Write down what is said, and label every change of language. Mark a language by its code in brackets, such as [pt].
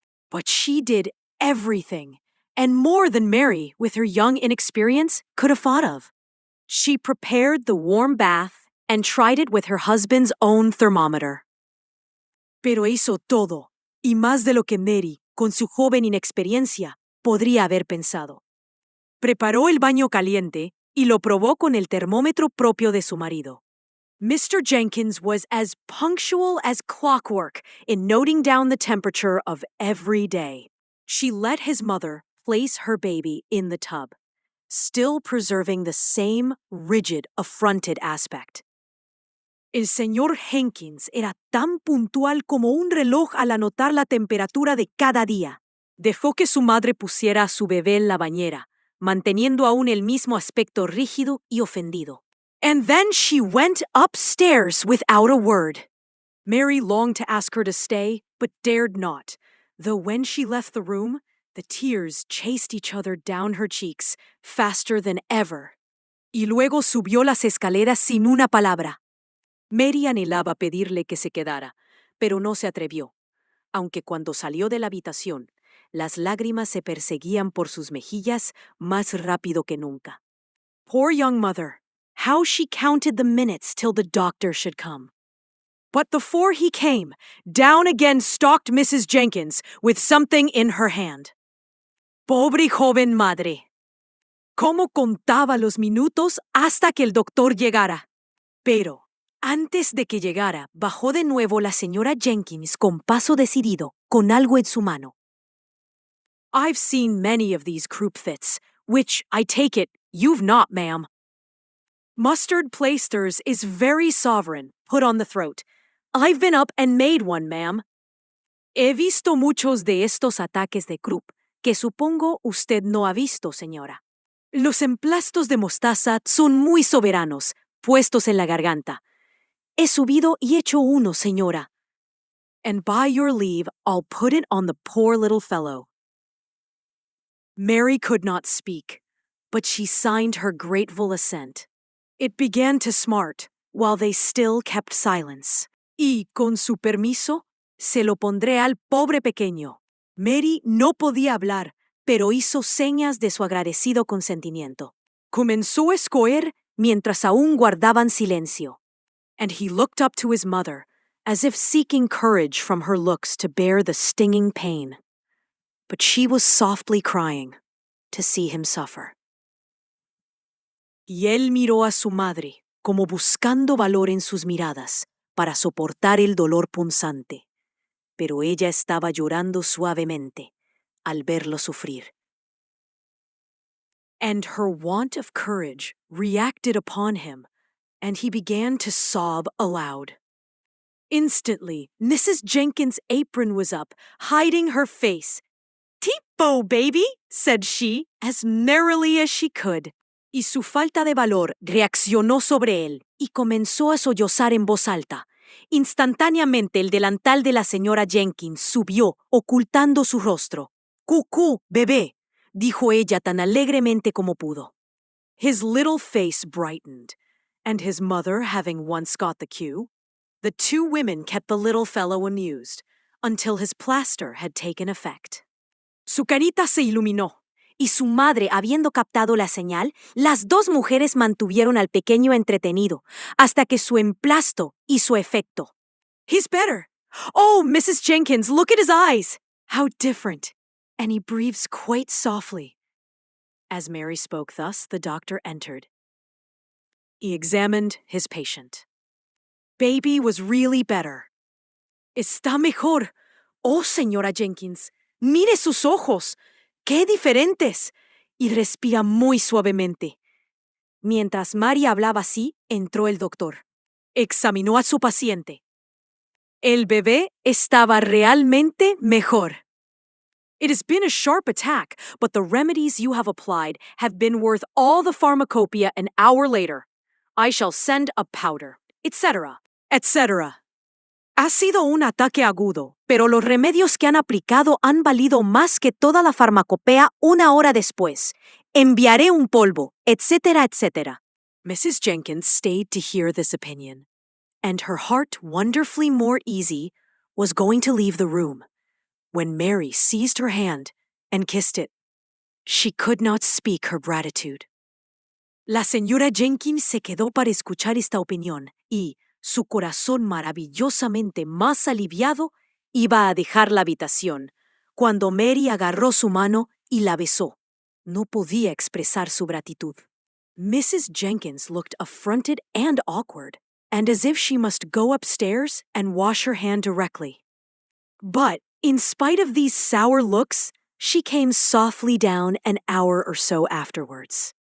[en] But she did everything, and more than Mary, with her young inexperience, could have thought of. She prepared the warm bath and tried it with her husband's own thermometer. [es] Pero hizo todo, y más de lo que Mary, con su joven inexperiencia, podría haber pensado. Preparó el baño caliente y lo probó con el termómetro propio de su marido. [en] Mr. Jenkins was as punctual as clockwork in noting down the temperature of every day. She let his mother place her baby in the tub, still preserving the same rigid, affronted aspect. [es] El señor Jenkins era tan puntual como un reloj al anotar la temperatura de cada día. Dejó que su madre pusiera a su bebé en la bañera, manteniendo aún el mismo aspecto rígido y ofendido. [en] And then she went upstairs without a word. Mary longed to ask her to stay, but dared not, though when she left the room, the tears chased each other down her cheeks faster than ever. [es] Y luego subió las escaleras sin una palabra. Mary anhelaba pedirle que se quedara, pero no se atrevió, aunque cuando salió de la habitación, las lágrimas se perseguían por sus mejillas más rápido que nunca. [en] Poor young mother! How she counted the minutes till the doctor should come. But before he came, down again stalked Mrs. Jenkins with something in her hand. [es] Pobre joven madre. Cómo contaba los minutos hasta que el doctor llegara. Pero, antes de que llegara, bajó de nuevo la señora Jenkins con paso decidido, con algo en su mano. [en] I've seen many of these croup fits, which, I take it, you've not, ma'am. Mustard plasters is very sovereign, put on the throat. I've been up and made one, ma'am. [es] He visto muchos de estos ataques de croup, que supongo usted no ha visto, señora. Los emplastos de mostaza son muy soberanos, puestos en la garganta. He subido y hecho uno, señora. [en] And by your leave, I'll put it on the poor little fellow. Mary could not speak, but she signed her grateful assent. It began to smart, while they still kept silence. [es] Y, con su permiso, se lo pondré al pobre pequeño. Mary no podía hablar, pero hizo señas de su agradecido consentimiento. Comenzó a escoer mientras aún guardaban silencio. [en] And he looked up to his mother, as if seeking courage from her looks to bear the stinging pain. But she was softly crying to see him suffer. [es] Y él miró a su madre, como buscando valor en sus miradas, para soportar el dolor punzante. Pero ella estaba llorando suavemente al verlo sufrir. [en] And her want of courage reacted upon him, and he began to sob aloud. Instantly, Mrs. Jenkins' apron was up, hiding her face. "Tipo, baby," said she, as merrily as she could. [es] Y su falta de valor reaccionó sobre él y comenzó a sollozar en voz alta. Instantáneamente el delantal de la señora Jenkins subió, ocultando su rostro. «Cucú, bebé», dijo ella tan alegremente como pudo. [en] His little face brightened, and his mother having once got the cue, the two women kept the little fellow amused, until his plaster had taken effect. [es] Su carita se iluminó, y su madre habiendo captado la señal, las dos mujeres mantuvieron al pequeño entretenido, hasta que su emplasto hizo efecto. [en] "He's better! Oh, Mrs. Jenkins, look at his eyes! How different! And he breathes quite softly." As Mary spoke thus, the doctor entered. He examined his patient. Baby was really better. [es] "Está mejor. Oh, señora Jenkins, mire sus ojos. ¡Qué diferentes!" Y respira muy suavemente. Mientras Mary hablaba así, entró el doctor. Examinó a su paciente. El bebé estaba realmente mejor. [en] "It has been a sharp attack, but the remedies you have applied have been worth all the pharmacopoeia an hour later. I shall send a powder, etc., etc. [es] Ha sido un ataque agudo, pero los remedios que han aplicado han valido más que toda la farmacopea una hora después. Enviaré un polvo, etcétera, etcétera. Mrs. [en] Jenkins stayed to hear this opinion, and her heart, wonderfully more easy, was going to leave the room, when Mary seized her hand and kissed it. She could not speak her gratitude. [es] La señora Jenkins se quedó para escuchar esta opinión y, su corazón maravillosamente más aliviado, iba a dejar la habitación, cuando Mary agarró su mano y la besó. No podía expresar su gratitud. [en] Mrs. Jenkins looked affronted and awkward, and as if she must go upstairs and wash her hand directly. But, in spite of these sour looks, she came softly down an hour or so afterwards.